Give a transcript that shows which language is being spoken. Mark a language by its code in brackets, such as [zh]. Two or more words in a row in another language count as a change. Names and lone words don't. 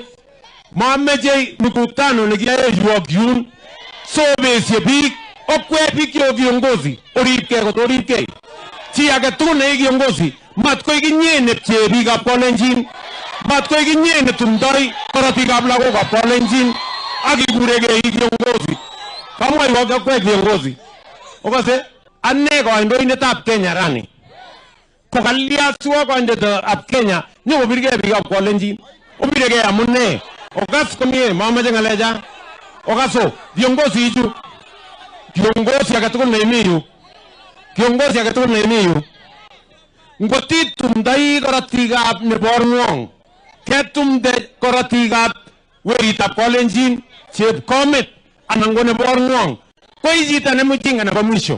[kln] Momeche mikutano nekiyae yuok yun. So besie biik. Okwet biik chebo viongozi. Oripkei kot oripkei. Chi age tugul ne kiongozi. Matkoi kinye nepche biikab Kalenjin. Matkoi kinye netumdoi korotikab lagokab Kalenjin. Ak ikuregei kiongozi. Kamwai okwet viongozi. Okase ane kandoindetab Kenya rani. Kokalya siwa kandoindetab Kenya nyokobirgei biikab Kalenjin. Obiregei amune. Okas komie momeche ng'alecha. Okaso viongozi ichu. Kiongozi age tugul neimi yu. Kiongozi age tugul neimi yu. Ngotitumdoi korotikab nebo ng'wong. Ketumde korotikab weritab Kalenjin chepkomet anan ko nebo ng'wong. Koi chito nemujinga nebo mwisho.